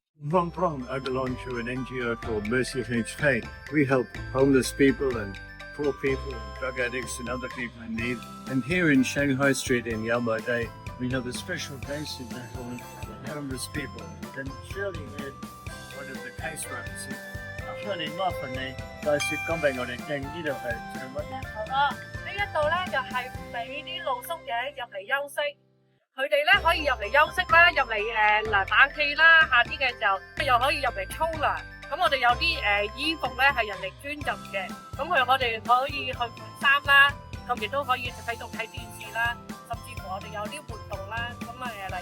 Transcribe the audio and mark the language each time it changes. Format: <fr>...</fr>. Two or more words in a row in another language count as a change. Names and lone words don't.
<en>From Prong, I belong to an NGO called Mercy of HP. We help homeless people and poor people and drug addicts and other people in need. And here in Shanghai Street in Yalma Day, we have a special place in there for homeless people. And Shirley here, one of the caseworkers,</en> <yue>我哋麻煩你介紹講俾我哋聽，呢度係做乜嘢？好啦，呢一度咧就係俾啲露宿者入嚟休息，佢哋咧可以入嚟休息啦，入嚟嗱打氣啦，夏天嘅時候又可以入嚟沖涼。咁我哋有啲衣服咧係人力專贈嘅，咁我哋可以去換衫啦，咁亦都可以喺度睇電視啦，甚至乎我哋有啲活動啦，咁例</yue>